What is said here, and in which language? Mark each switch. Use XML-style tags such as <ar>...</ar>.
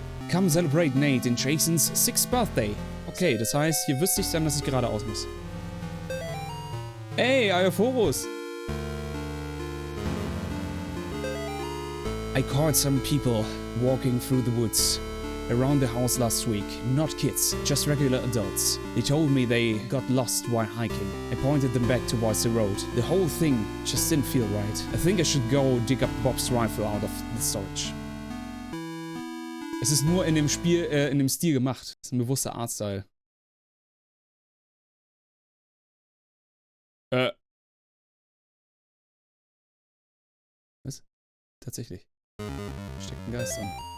<en>Come celebrate Nate and Jason's 6th birthday.</en> <de>Okay, das heißt, hier wüsste ich dann, dass ich geradeaus muss. Ey, Ayophorus!</de> <en>I caught some people walking through the woods. around the house last week. Not kids, just regular adults. They told me they got lost while hiking. I pointed them back towards the road. The whole thing just didn't feel right. I think I should go dig up Bob's rifle out of the storage.</en> <de>Es ist nur in dem Spiel, in dem Stil gemacht. Das ist ein bewusster Artstyle. Was? Tatsächlich. Steckt ein Geist drin.</de>